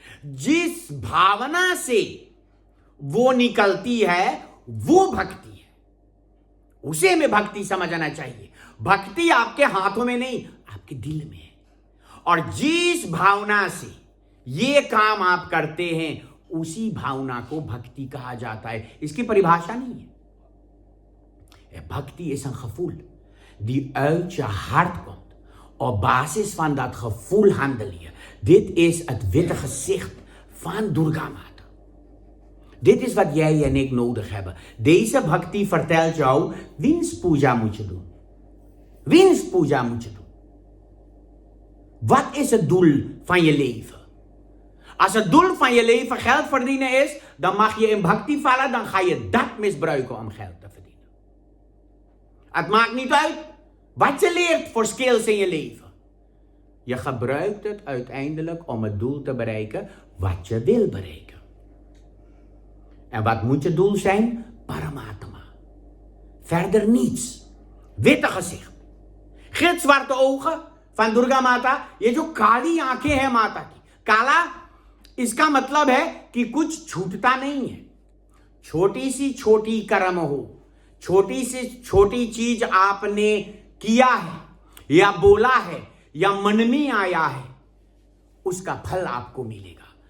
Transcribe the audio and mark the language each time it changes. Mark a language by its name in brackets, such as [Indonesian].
[Hindi] जिस भावना से वो निकलती है वो भक्ति है, उसे में भक्ति समझना चाहिए। भक्ति आपके हाथों में नहीं, आपके दिल में है। और जिस भावना से ये काम आप करते हैं, उसी भावना को भक्ति कहा जाता है। इसकी परिभाषा नहीं है। [Dutch] Bhakti is een gevoel die uit je hart komt op basis van dat gevoel handel je. Dit is het witte gezicht van Durga Mata. Dit is wat jij en ik nodig hebben. Deze bhakti vertelt jou wiens puja moet je doen. Wiens puja moet je doen. Wat is het doel van je leven? Als het doel van je leven geld verdienen is, dan mag je in bhakti vallen, dan ga je dat misbruiken om geld te verdienen. Het maakt niet uit wat je leert voor skills in je leven. Je gebruikt het uiteindelijk om het doel te bereiken wat je wil bereiken. En wat moet je doel zijn? Paramatma. Verder niets. Witte gezicht. Gitzwarte ogen van Durga माता. [Hindi] ये जो काली आंखें हैं माता की, काला इसका मतलब है कि कुछ छूटता नहीं है. छोटी सी छोटी कर्म हो, छोटी सी छोटी चीज आपने किया है या बोला है या मन में आया है, उसका फल आपको मिलेगा.